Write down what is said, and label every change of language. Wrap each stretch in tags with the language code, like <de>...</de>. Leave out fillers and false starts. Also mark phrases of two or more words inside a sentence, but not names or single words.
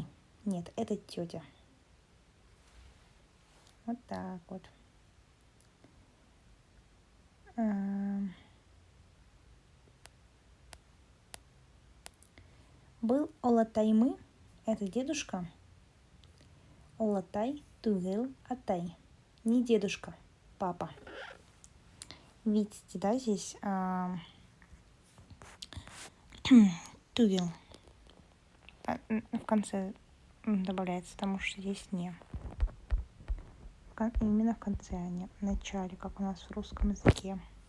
<ru>Нет, это тетя. Вот так вот.</ru> <ba>Был Олатаймы,</ba> <ru>это дедушка.</ru> <ba>Олатай, тугел, атай.</ba> <ru>Не дедушка, папа. Видите, да, здесь тугел в конце добавляется, потому что здесь не. Именно в конце, а не в начале, как у нас в русском языке.</ru>